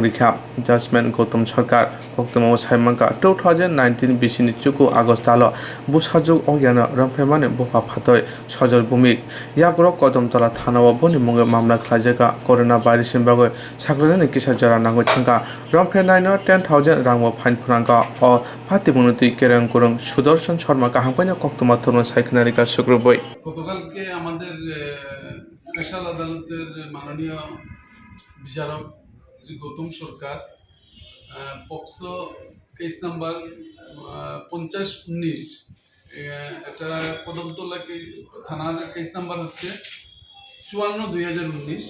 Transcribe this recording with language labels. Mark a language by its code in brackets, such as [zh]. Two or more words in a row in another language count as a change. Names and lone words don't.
[trp] rikha judgment Gautam Sarkar koktamo saimanka 2019 bisini chuku August talo busajuk ogyano rompemani bupa phatoi sojol bumik yagrok Kodamtala thanao boni munge mamla khlajaka [en] corona virus [trp] ni bagai sakrani kisa jara nangoi thangka romphenai no 10,000 rangmo fine phurangka o phati munutui kerang kurung Sudarshan Sharma kahangpaina koktamo thorno সাইকনারিকা শুক্রবই [bn] গতকালকে আমাদের স্পেশাল আদালতের মাননীয় বিচারক শ্রী গৌতম সরকার পক্সো [en] case number [bn] 50-19 এটা কদমতলা থানার [en] case number [bn] হচ্ছে 54/2019।